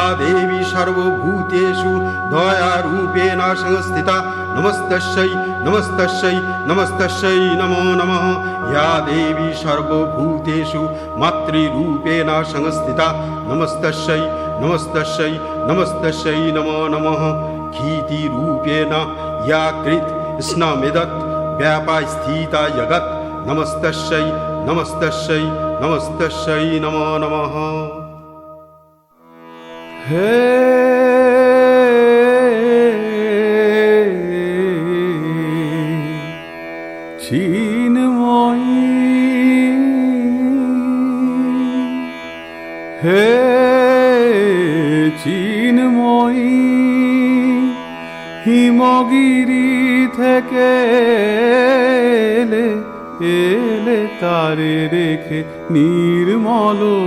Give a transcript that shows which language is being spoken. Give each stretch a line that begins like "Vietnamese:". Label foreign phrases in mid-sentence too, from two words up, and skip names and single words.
Sanskrit: देवी सर्वभूतेषु दयारूपेण संस्थिता नमस्तस्यै नमस्तस्यै नमस्तस्यै नमो नमः या देवी सर्वभूतेषु मातृरूपेण संस्थिता नमस्तस्यै नमस्तस्यै नमस्तस्यै नमो नमः कीर्तिरूपेण या कृत् स्नामेदत् व्यापास्थिता जगत् नमस्तस्यै नमस्तस्यै नमस्तस्यै नमो नमः
Bangla: হে চিন্ময়ী হে চিন্ময়ী হিমগিরি থেকে এলে তারে রেখে নির্মল